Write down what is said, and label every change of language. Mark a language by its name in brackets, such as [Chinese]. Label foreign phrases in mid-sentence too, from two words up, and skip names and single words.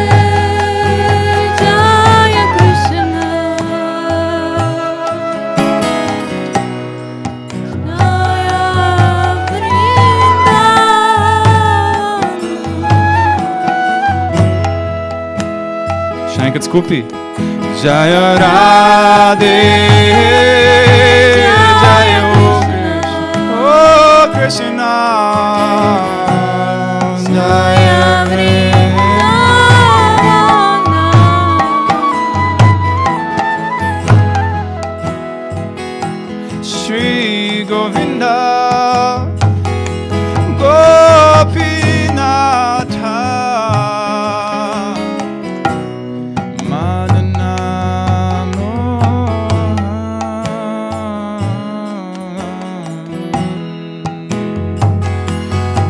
[Sanskrit] Jaya Krishna, Jaya Vrindavan. [Slovenian] še enkrat skupaj. [Sanskrit] Jaya Radhe, Jaya Krishna, Jaya Shri Govinda, Gopinatha, Madana Mohan.